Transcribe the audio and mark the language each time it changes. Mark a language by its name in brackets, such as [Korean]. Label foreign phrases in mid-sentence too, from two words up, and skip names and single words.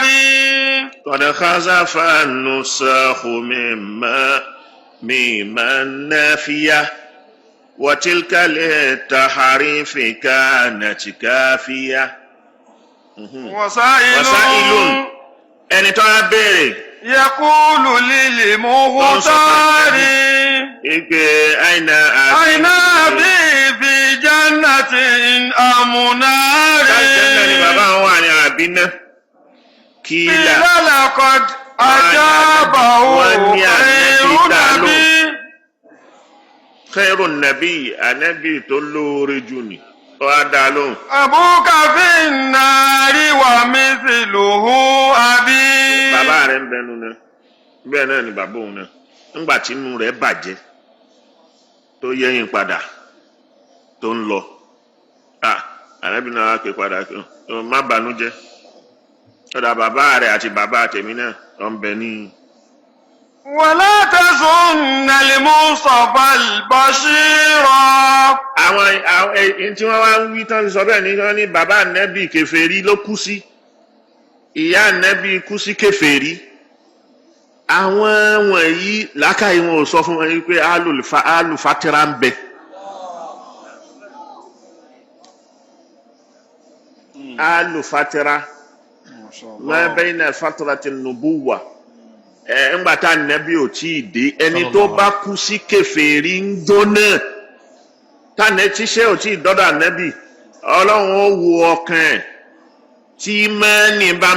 [Arabic] قد خزف النساخ مما نافية وتلك للتحريف كانت كافية وسائل [Yoruba] ẹni tó á béèrè [Arabic] يقول للمختار أين أبي في جنة أم نار [Yoruba] ni bàbá wọn wà ní àbínà kílà [Arabic] لقد أجابه خير النبي [Yoruba] ànábì tó lóore jù ni ó á dá lóhùn. [Arabic] أبوك في النار ومثله أبي. [Yoruba] bàbá rẹ̀ ń bẹnu náà bẹ́ẹ̀ náà ni bàbá òun náà ńgbà tí inú rẹ̀ bàjẹ́ tó yẹ̀yìn padà tó ń lọ ànábì náà wá pè padà má bànújẹ́ ọ̀dà bàbá rẹ̀ àti bàbá tèmi náà tó ń bẹ ní. [Arabic] ولا تظن المصطفى البشير. [Yoruba] àwọn tí wọ́n wá ń wí tán sọ bẹ́ẹ̀ ni wọ́n ní bàbá ànábì kèfèrí ló kú sí ìyá ànábì kú sí kèfèrí àwọn wọ̀nyí làákàyè wọn ò sọ fún wọn pé alùfàtìrà ń bẹ alùfàtìrà [Arabic] ما بين فترة النبوة [Yoruba] ńgbà tá ànábì ò tí ì dé ẹni tó bá kú sí kèfèrí ń jóná tánẹ tíṣẹ́ ò tí ì dọ́dọ̀ ànábì ọlọ́run ó wo ọkàn ẹ̀ tí mẹ́ni bá ń